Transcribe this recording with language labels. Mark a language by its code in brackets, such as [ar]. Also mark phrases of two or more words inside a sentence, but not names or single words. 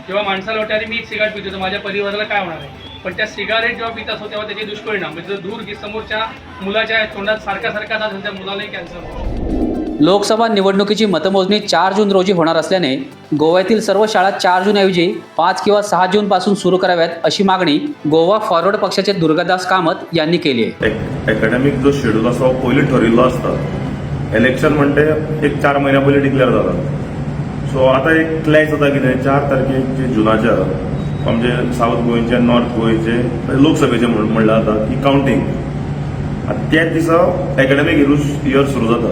[mr] जेव्हा माणसाला वाटते अरे मी एक सिगारेट पितो तर माझ्या परिवाराला काय होणार आहे, पण त्या सिगारेट जेव्हा पित असतो तेव्हा त्याचे दुष्परिणाम म्हणजे दूर की समोरच्या मुलाच्या तोंडात सारखा असेल त्या मुलालाही कॅन्सर होतो। लोकसभा निवडणुकीची मतमोजणी 4 जून रोजी होणार असल्याने गोव्यातील सर्व शाळा 4 जून ऐवजी 5 किंवा 6 जून पासून सुरू कराव्यात अशी मागणी गोवा फॉरवर्ड पक्षाचे दुर्गादास कामत यांनी केली आहे। [kok] एकेडमिक जो शेड्यूल असो पयलीं ठरिल्लो आसता, इलेक्शन म्हणटे एक 4 महिन्या पयलीं डिक्लेअर जाता। सो आता एक क्लॅश जाता कितें 4 तारखेक जुनाच्या म्हणजे साऊथ गोंयचे, नॉर्थ गोंयचे लोकसभेचे म्हणलं जाता की कावंटींग, आतां त्याच दिसा [en] academic year [kok] सुरू जाता।